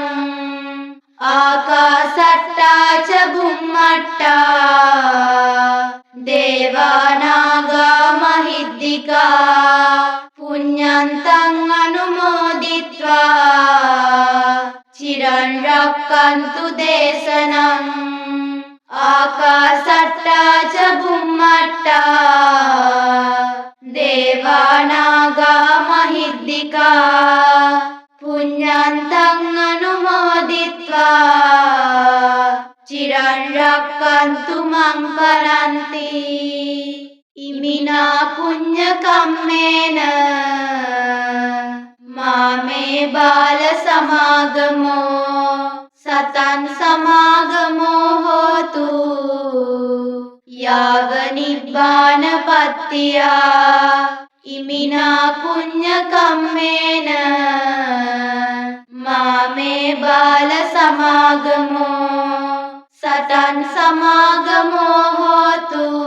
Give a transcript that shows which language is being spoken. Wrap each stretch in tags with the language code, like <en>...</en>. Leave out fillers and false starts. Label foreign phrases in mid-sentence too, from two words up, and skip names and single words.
<pi>ආකාසට්ටා ච බුම්මට්ටා දේවානාගා මහිද්దికා පුඤ්ඤන්තං අනුමෝදිත්වා චිරං රක්ඛන්තු දේශනං ආකාසට්ටා ච බුම්මට්ටා දේවානාගා මහිද්దికා පුඤ්ඤන්තං අනුමෝදිත්වා චිරං රක්ඛන්තු මං පරන්ති ඉමිනා පුඤ්ඤ කම්මේන මාමේ බාල සමාගමෝ සතං සමාගමෝ හෝතු යාව නිබ්බාන පත්තියා ඉමිනා පුඤ්ඤ කම්මේන මාමේ බාල සමාගමෝ සතං සමාගමෝ හෝතු</pi>